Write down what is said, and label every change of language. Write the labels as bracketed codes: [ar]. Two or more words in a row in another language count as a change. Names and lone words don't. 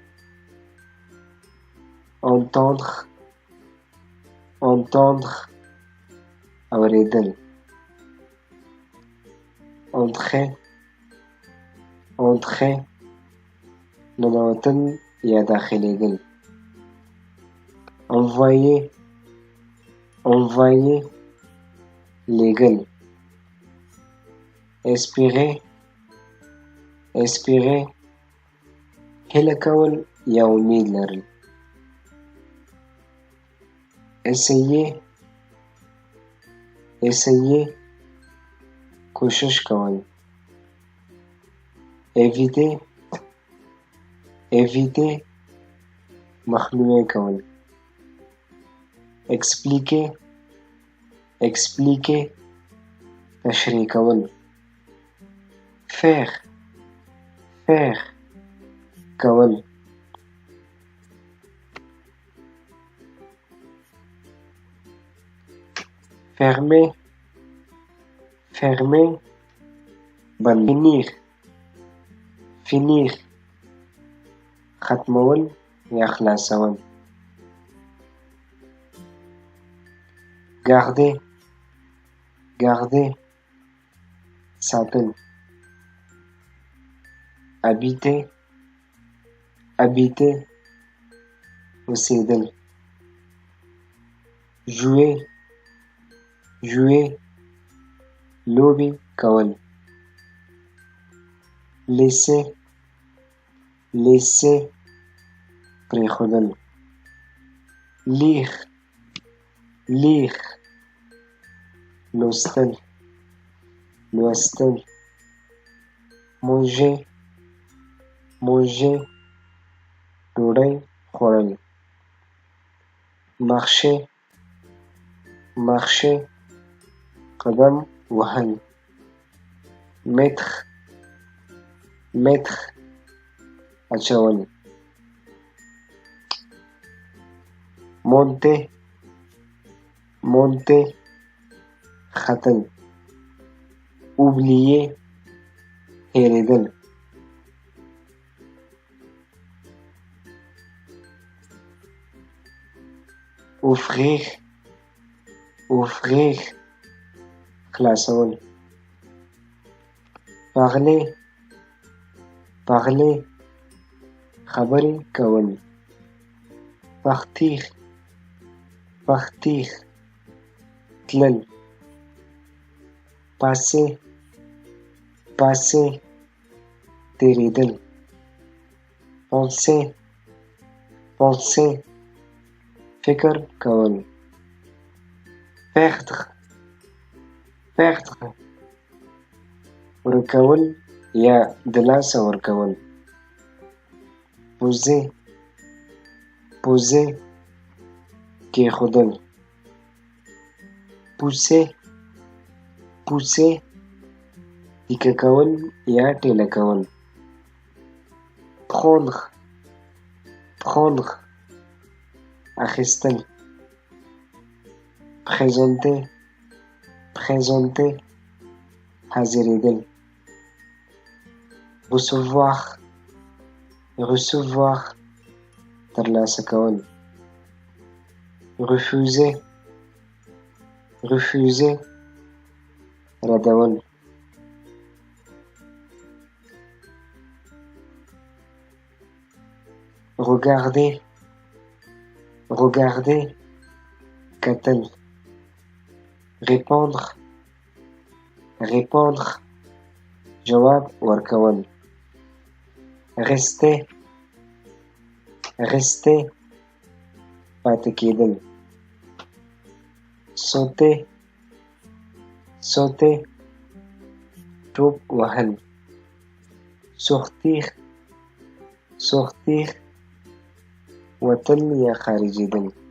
[ps] entendre اورېدل. entrer ننوتل یا داخلېدل. [fr] envoyer envoyer [ps] لېږل [fr] espérer espérer [ps] هیله کول یا امید لرل [fr] essayer essayer [ps] کوشش کول [fr] éviter éviter [ps] مخنیوی کول [fr] expliquer expliquer [ps] تشریح کول [fr] faire faire کول fermer fermer بند finir finir [ps] ختمول یا خلاصول [fr] garder garder [ps] ساتل [fr] habiter habiter [ps] اوسېدل [fr] jouer jouer [ps] لوبې کول [fr] laisser laisser پرېښودل lire lire [ps] لوستل لوستل [fr] manger manger [ps] ډوډۍ خوړل [fr] marcher marcher [ps] قدم وهل [fr] mettre mettre اچول monter monter ختل oublier هېرېدل offrir offrir خلاصول parler parler [ps] خبرې کول [fr] partir partir تلل passer passer تېرېدل penser penser [ps] فکر کول [fr] perdre perdre [ps] ورکول یا د لاسه ورکول [fr] poser poser [ps] کېښودل [fr] pousser pousser [ps] تیکه کول یا ټېله کول [fr] prendre prendre اخیستل présenter présenter حاضرېدل recevoir recevoir [ps] ترلاسه کول [fr] refuser refuser ردول regarder regarder کتل répondre répondre [ps] جواب ورکول [fr] rester rester [ps] پاتې کېدل [fr] sauter sauter [ps] ټوپ وهل [fr] sortir sortir [ps] وتل یا خارجېدل